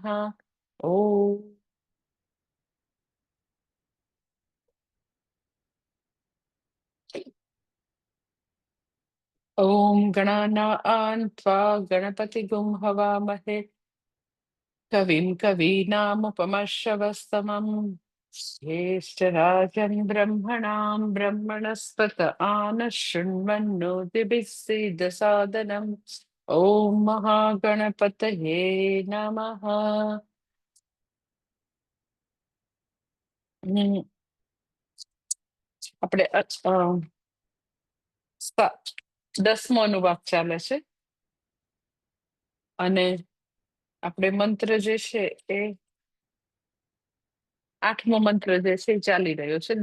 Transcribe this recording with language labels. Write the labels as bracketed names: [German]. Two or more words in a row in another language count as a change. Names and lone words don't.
[Sanskrit] ॐ ॐ गणानां त्वा गणपतिगुं हवामहे कविं कवीनामुपमश्रवस्तमम् ज्येष्ठराजं ब्रह्मणां ब्रह्मणस्पत आनः शृण्वन्नोतिभिः सीदसादनम्। ॐ महागणपतये नमः। [Gujarati] હમ, આપણે 10મો અનુવાક ચાલે છે અને આપણે મંત્ર જે છે એ 8મો મંત્ર જે છે એ ચાલી રહ્યો છે.